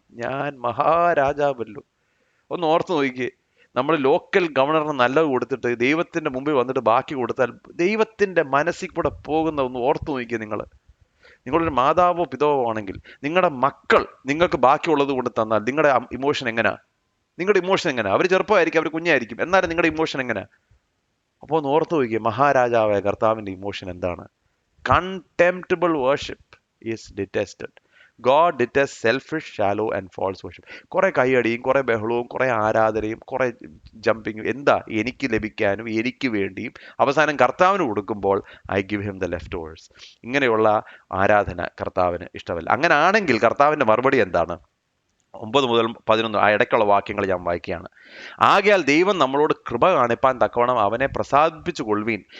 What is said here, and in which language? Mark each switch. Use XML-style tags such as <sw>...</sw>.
<ml>ഞാൻ മഹാരാജാവല്ലോ. ഒന്ന് ഓർത്ത് നോക്കിക്കേ, നമ്മൾ ലോക്കൽ ഗവർണറിന് നല്ലത് കൊടുത്തിട്ട് ദൈവത്തിന്റെ മുമ്പിൽ വന്നിട്ട് ബാക്കി കൊടുത്താൽ ദൈവത്തിന്റെ മനസ്സിൽ കൂടെ പോകുന്ന ഒന്ന് ഓർത്ത് നോക്കിക്കേ. നിങ്ങളൊരു മാതാവോ പിതാവോ ആണെങ്കിൽ നിങ്ങളുടെ മക്കൾ നിങ്ങൾക്ക് ബാക്കിയുള്ളത് കൊണ്ട് തന്നാൽ നിങ്ങളുടെ ഇമോഷൻ എങ്ങനെയാ? അവർ ചെറുപ്പമായിരിക്കും, അവർ കുഞ്ഞായിരിക്കും, എന്നാലും നിങ്ങളുടെ ഇമോഷൻ എങ്ങനെയാ? അപ്പോൾ ഒന്ന് ഓർത്ത് നോക്കിയേ, മഹാരാജാവായ കർത്താവിന്റെ ഇമോഷൻ എന്താണ്?</ml> <en>Contemptible worship is detested. God detests selfish, shallow and false worship.</en> <ml>കുറെ കൈയടിയും, കുറെ ബഹളവും, കുറെ ആരാധനയും, കുറെ ജമ്പിങ്ങും. എന്താ? എനിക്ക് ലഭിക്കാനും എനിക്ക് വേണ്ടിയും അവസാനം കർത്താവിന് കൊടുക്കുമ്പോൾ</ml> <en>I give him the leftovers.</en> <ml>ഇങ്ങനെയുള്ള ആരാധന കർത്താവിന് ഇഷ്ടമല്ല. അങ്ങനെ ആണെങ്കിൽ കർത്താവിന്റെ മറുപടി എന്താണ്? 9 മുതൽ 11 ആ ഇടയ്ക്കുള്ള വാക്യങ്ങൾ ഞാൻ വായിക്കുകയാണ്. ആകയാൽ ദൈവം നമ്മളോട് കൃപ കാണിപ്പാൻ തക്കവണ്ണം അവനെ പ്രസാദിപ്പിച്ചു കൊള്ളുവീൻ.</ml>